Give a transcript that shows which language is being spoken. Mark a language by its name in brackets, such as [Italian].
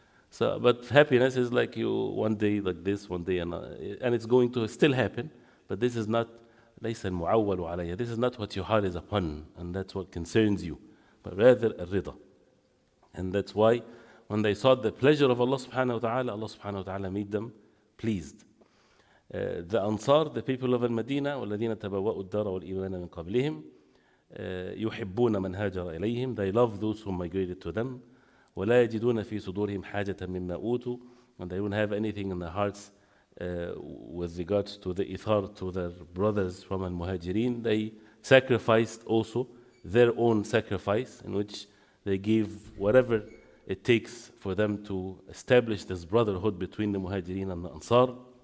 [English] So, but happiness is like you one day like this, one day another, and it's going to still happen, but this is not [Arabic] ليس المعول علي. [English] This is not what your heart is upon, and that's what concerns you, but rather الرضا. And that's why when they sought the pleasure of Allah subhanahu wa ta'ala, Allah subhanahu wa ta'ala made them pleased. The Ansar, the people of Al-Madinah, [Arabic] والذين تبوأوا الدار والإيمان من قبلهم يحبون من هاجر إليهم. [English] They love those who migrated to them. [Arabic] ولا يجدون في صدورهم حاجة مما أوتوا. [English] And they don't have anything in their hearts with regards to the ithar to their brothers from Al-Muhajirin. They sacrificed also their own sacrifice, in which they gave whatever it takes for them to establish this brotherhood between the Muhajirin and the Ansar.